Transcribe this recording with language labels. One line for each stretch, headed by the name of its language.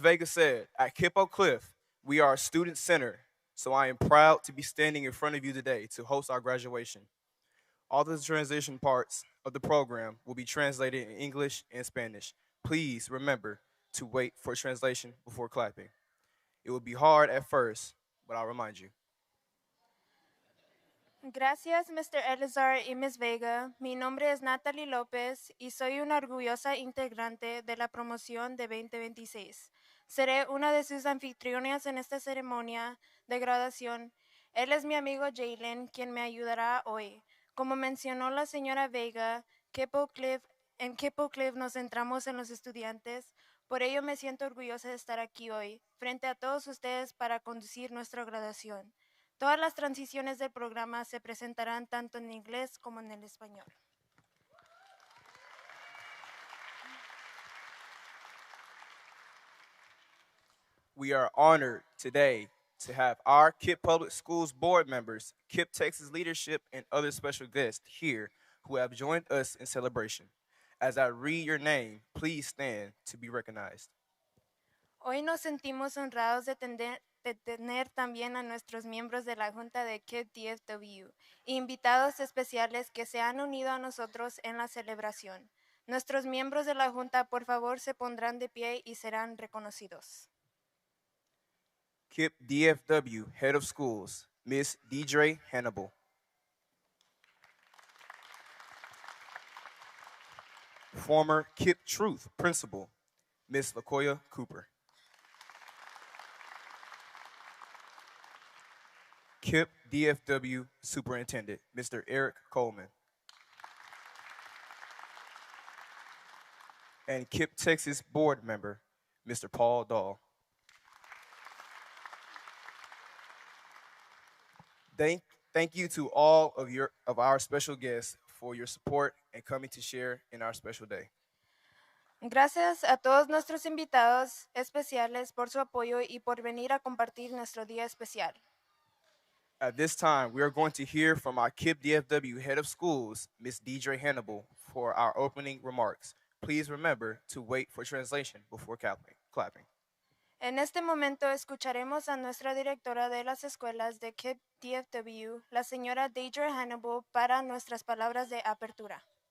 English: Vega said, at KIPP Oak Cliff, we are student center, so I am proud to be standing in front of you today to host our graduation. All the transition parts of the program will be translated in English and Spanish. Please remember to wait for translation before clapping. It will be hard at first, but I'll remind you.
Spanish: Gracias, Mr. Elizar y Ms. Vega. Mi nombre es Natalie López y soy una orgullosa integrante de la promoción de 2026. Seré una de sus anfitriones en esta ceremonia de graduación. Él es mi amigo Jalen, quien me ayudará hoy. Como mencionó la señora Vega, en KIPP Oak Cliff nos centramos en los estudiantes. Por ello me siento orgullosa de estar aquí hoy, frente a todos ustedes para conducir nuestra graduación. Todas las transiciones del programa se presentarán tanto en inglés como en el español.
English: We are honored today to have our KIPP Public Schools board members, KIPP Texas leadership, and other special guests here who have joined us in celebration. As I read your name, please stand to be recognized.
Spanish: Hoy nos sentimos honrados de tener también a nuestros miembros de la Junta de KIPP DFW e invitados especiales que se han unido a nosotros en la celebración. Nuestros miembros de la Junta, por favor, se pondrán de pie y serán reconocidos.
English: KIPP DFW Head of Schools, Ms. Deidre Hannibal. former KIPP Truth Principal, Ms. LaKoya Cooper. KIPP DFW Superintendent, Mr. Eric Coleman. And KIPP Texas Board Member, Mr. Paul Dahl. Thank you to all of our special guests for your support and coming to share in our special day.
Spanish: Gracias a todos nuestros invitados especiales por su apoyo y por venir a compartir nuestro día especial.
English: At this time, we are going to hear from our KIPP DFW Head of Schools, Ms. Deidre Hannibal, for our opening remarks. Please remember to wait for translation before clapping.
Spanish: En este momento escucharemos a nuestra directora de las escuelas de KIPP DFW, la señora Deidre Hannibal, para nuestras palabras de apertura.